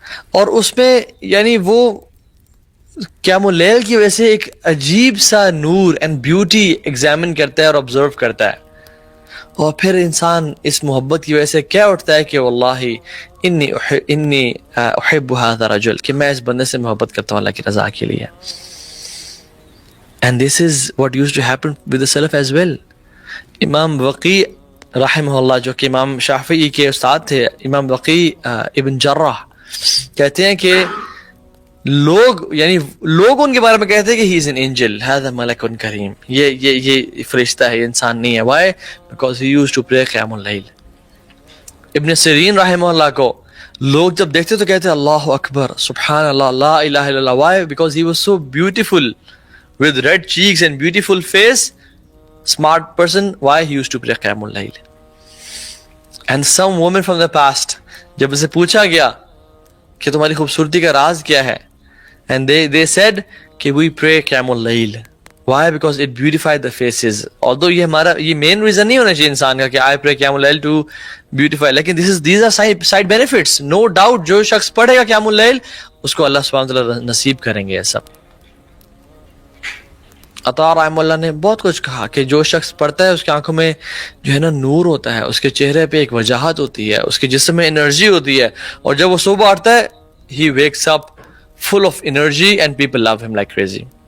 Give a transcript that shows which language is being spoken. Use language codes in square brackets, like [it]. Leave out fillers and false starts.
[ur] اور اس میں یعنی وہ قیام اللیل کی وجہ سے ایک عجیب سا نور اینڈ بیوٹی ایگزامن کرتا ہے اور آبزرو کرتا ہے. اور پھر انسان اس محبت کی وجہ سے کیا اٹھتا ہے کہ [ar] واللہ انی احب هذا الرجل، [ur] کہ میں اس بندے سے محبت کرتا ہوں اللہ کی رضا کے لیے. [en] And this is what used to happen with the Salaf as well. [ur] امام وقی رحمہ اللہ جو کہ امام شافعی کے استاد تھے، امام وقی ابن جراح کہتے ہیں کہ لوگ ان کے بارے میں کہتے ہیں کہ [en] he is an angel، [ar] هذا ملک کریم، [ur] یہ فرشتہ ہے، یہ انسان نہیں ہے. [en] Why? Because he used to pray قیام اللیل. [ur] ابن سیرین رحمہ اللہ کو لوگ جب دیکھتے تو کہتے اللہ اکبر سبحان اللہ لا الہ الا اللہ. [en] Why? Because he was so beautiful with red cheeks and beautiful face, smart person. Why? He used to pray قیام اللیل. And some women from the past [ur] جب اسے پوچھا گیا کہ تمہاری خوبصورتی کا راز کیا ہے، [en] and they said [ur] کہ [en] we pray [ur] قیام اللیل. [en] Why? Because it beautified the faces. Although یہ main reason [ur] نہیں ہونا چاہیے انسان کا کہ [en] I pray قیام اللیل to beautify، [ur] لیکن [en] these are side benefits. No doubt [ur] جو شخص پڑھے گا قیام اللیل اس کو اللہ سبحانہ وتعالیٰ نصیب کریں گے یہ سب. عطا رحمہ اللہ نے بہت کچھ کہا کہ جو شخص پڑھتا ہے اس کی آنکھوں میں جو ہے نا نور ہوتا ہے، اس کے چہرے پہ ایک وجاہت ہوتی ہے، اس کے جسم میں انرجی ہوتی ہے، اور جب وہ صبح اٹھتا ہے [en] he wakes up full of energy and people love him like crazy.